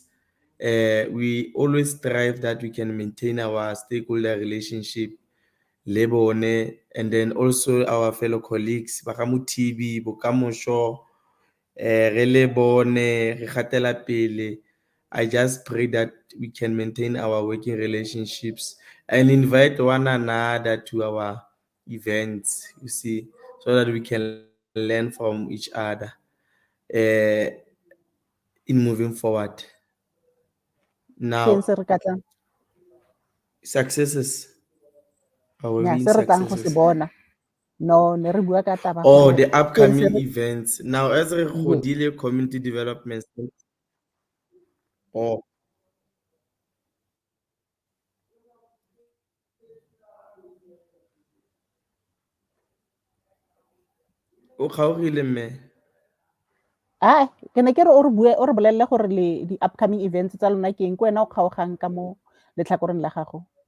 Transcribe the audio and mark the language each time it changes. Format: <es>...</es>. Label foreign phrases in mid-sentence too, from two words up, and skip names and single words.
<en>We always strive that we can maintain our stakeholder relationship, Lebone, and then also our fellow colleagues, Bakamu TV, Bokamosho, Relebone, Regatela Pele. I just pray that we can maintain our working relationships and invite one another to our events, you see, so that we can learn from each other in moving forward. Now,</en> <tn>Ke eng se re ka tlang?</tn> <en>Successes. Our Yeah, win</en> <tn>se re tlang go se</tn> <en>successes.</en> <tn>bona. No, ne re bua ka taba</tn> <en>Oh,</en> <tn>gore</tn> <en>the</en> <tn>se</tn> <en>upcoming</en> <tn>re-</tn> <en>events. Now, as a Yes. Godile Community Development.</en> <tn>Oh, o kgaogile mme. Ke ne ke re o re bolelele gore di-</tn> <en>upcoming events</en> <tn>tsa lona ke eng ke wena o kgaogang ka mo letlhakoreng la gago.</tn>